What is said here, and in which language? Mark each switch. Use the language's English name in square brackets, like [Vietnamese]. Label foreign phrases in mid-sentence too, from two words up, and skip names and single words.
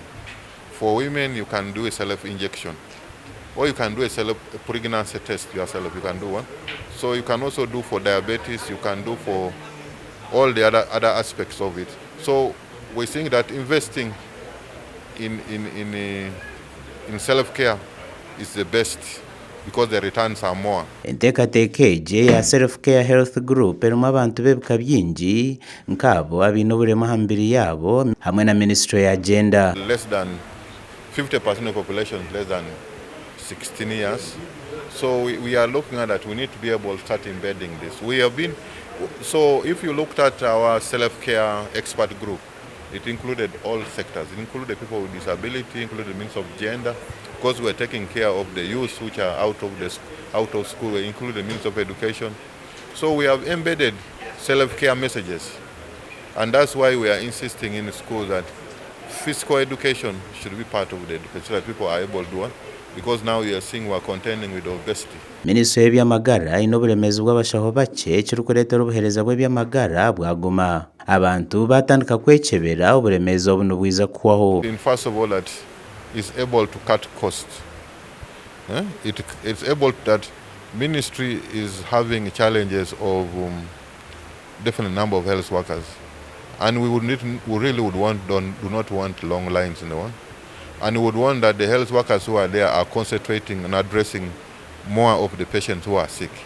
[English] For women, you can do a self-injection, or you can do a pregnancy test yourself. You can do one. So you can also do for diabetes. You can do for all the other aspects of it. So we think that investing in self-care is the best, because the returns are more. [Nyankole] Enteekateeka egi ya [English] self-care health group [Nyankole] erimu abantu b'ebika byingi nk'abo abaine oburemu aha mibiri yaabo hamwe na Minisiture ya Gender. [English] Less than 50% of population is less than 16 years. So we are looking at that. We need to be able to start embedding this. So if you looked at our self-care expert group, it included all sectors. It included people with disability, included the means of gender, because we're taking care of the youth which are out of school. We include the means of education. So we have embedded self-care messages, and that's why we are insisting in the school that physical education should be part of the education, so that people are able to do it, because now we are seeing we are contending with obesity. [Nyankole] Minisitule y'ebyamagara aine oburemeezi bw'abashaho bakye kirikureetera obuheereza bw'ebyamagara bwaguma. Abantu batandika kwekyebera oburemeezi obu nibwiza kuhwaho. [English] First of all, that is able to cut costs. It's able that ministry is having challenges of different number of health workers, and we do not want long lines in the one, and we would want that the health workers who are there are concentrating on addressing more of the patients who are sick.